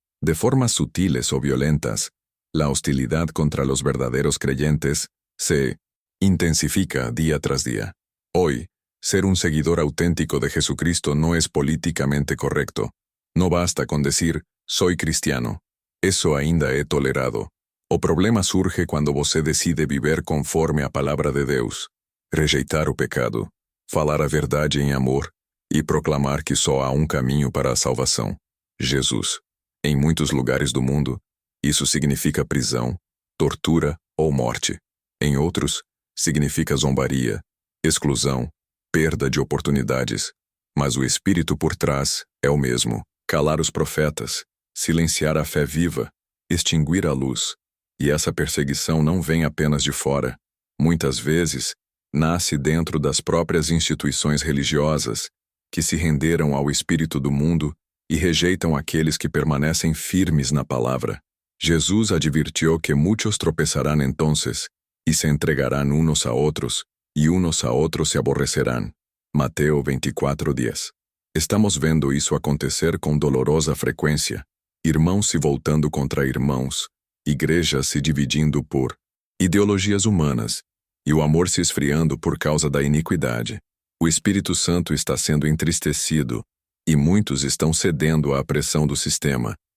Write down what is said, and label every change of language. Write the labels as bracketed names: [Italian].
[Spanish] De formas sutiles o violentas, la hostilidad contra los verdaderos creyentes se intensifica día tras día. Hoy, ser un seguidor auténtico de Jesucristo no es políticamente correcto. No basta con decir, soy cristiano. Eso [Portuguese] ainda é tolerado. O problema surge quando você decide viver conforme a palavra de Deus, rejeitar o pecado, falar a verdade em amor e proclamar que só há um caminho para a salvação: Jesus. Em muitos lugares do mundo, isso significa prisão, tortura ou morte. Em outros, significa zombaria, exclusão, perda de oportunidades. Mas o espírito por trás é o mesmo: calar os profetas, silenciar a fé viva, extinguir a luz. E essa perseguição não vem apenas de fora. Muitas vezes, nasce dentro das próprias instituições religiosas, que se renderam ao espírito do mundo e rejeitam aqueles que permanecem firmes na palavra. [Spanish] Jesus advirtió que muchos tropeçarán entonces, y se entregarán unos a otros, y unos a otros se aborrecerán. Mateo 24:10. [Portuguese] Estamos vendo isso acontecer com dolorosa frequência. Irmãos se voltando contra irmãos, igrejas se dividindo por ideologias humanas, e o amor se esfriando por causa da iniquidade. O Espírito Santo está sendo entristecido, e muitos estão cedendo à pressão do sistema.